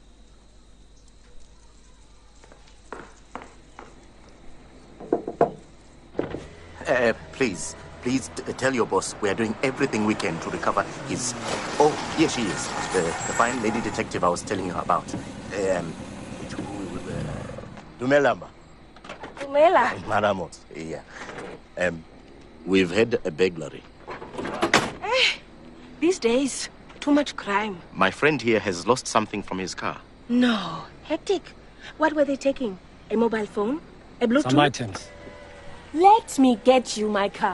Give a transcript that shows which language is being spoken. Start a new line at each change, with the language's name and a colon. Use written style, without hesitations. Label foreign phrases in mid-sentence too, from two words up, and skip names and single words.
English: Please tell your boss we are doing everything we can to recover his... Oh, here she is. The fine lady detective I was telling you about. Dumelamba. Dumela. Ramotse, yeah. We've had a burglary. These days, too much crime. My friend here has lost something from his car. No. Hectic. What were they taking? A mobile phone? A Bluetooth? Some items. Let me get you my card.